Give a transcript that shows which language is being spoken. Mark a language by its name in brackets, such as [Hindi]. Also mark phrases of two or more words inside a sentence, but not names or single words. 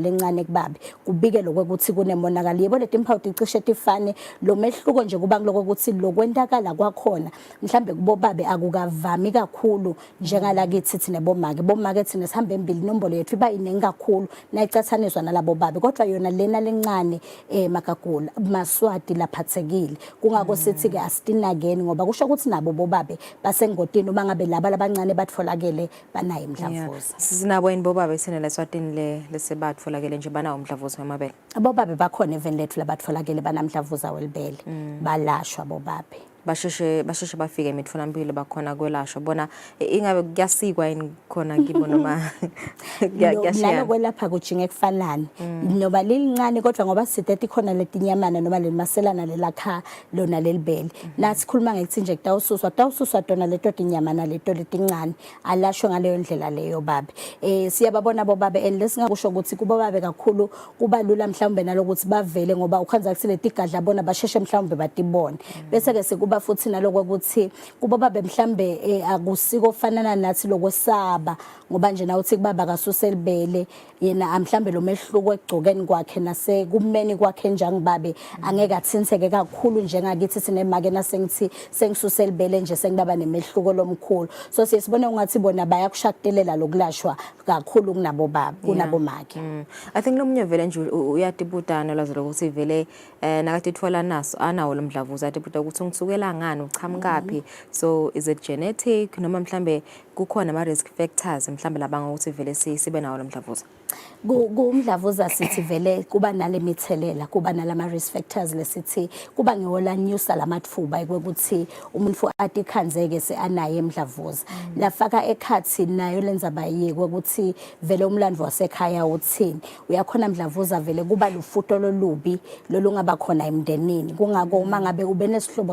[Swati] lencane kubabe kubike lokuthi kunemonakalo yebo leti impawu cishe tifane lo mehluko nje kuba lokuthi lokwendakala kwakhona mhlambe kubo babe akukavami kakhulu njengala kithi thina bomake thina sihambe embili inombolo yethu iba iningi kakhulu nayicathaniswa nalabo babe kodwa yona lena lencane makagula maswati laphathekile kungako sithi ke asitinakeni ngoba kusho ukuthi nabo bobabe basengotini uma ngabe laba labancane batfolakele banayo imdlavuza sinabo yini bobabe sine leSwatini lesebatfolakele nje banawo umdlavuza wamabele abobabe bakhona even lethu labatfolakele banamdlavuza welibele balashwa bobabe basheshe bafike emitholampilo bakhona kwelashwa bona ingabe kuyasikwa yini khona kibo noma nalo kwelapha kujinge kufanani noba lilincane kodwa ngoba sidethi khona letinyamana noma lelimaselana lelakha lona lelibele nathi khuluma ngithi nje tawususwa tona leto tinyamana leto letincane alashwe ngaleyo ndlela leyo babe siyababona bobabe and lesingakusho ukuthi kubo babe kakhulu kuba lula mhlawumbe nalokuthi bavele ngoba ukhanza kuthi letigadla bona basheshe mhlawumbe batibone bese ke sikuba futhi naloko ukuthi kubo babe mhlambe akusiko fanana nathi lokwesaba ngoba nje na uthi kubaba kasuselibele yena mhlambe lo mehluko egcokeni kwakhe nase kumeni kwakhe njengibabe angeke athintheke kakhulu njengakithi sinemake nasengithi sengisuselibele nje sengibaba nemehluko lomkhulu so siyibone ungathi bona bayakushakutelela lokulashwa kakhulu kunabo baba kunabo make [English] I think [Swati] nomunye vele nje uyatibutana lazelo ukuthi vele nakathi thola naso anawo lomdlavuza atibuta ukuthi ngisukela ngani uchamukapi so [English] is it genetic [Swati] noma mhlambe kukhona ama [English] risk factors [Swati] mhlambe labanga ukuthi vele sibe nawo lomdlavuza kumdlavuza sithi vele kuba nalemithelela kuba nalama [English] risk factors [Swati] lesithi kuba ngiwola nyusa lamatfuba ukuthi umuntu athi khanzeke seanaye emdlavuza lafaka ekhathi nayo lenza bayeke ukuthi vele umlandvo wasekhaya uthini uyakhona mdlavuza vele kuba lufuto lolubi lolungaba khona emndenini kungako uma ngabe ube nesihlobo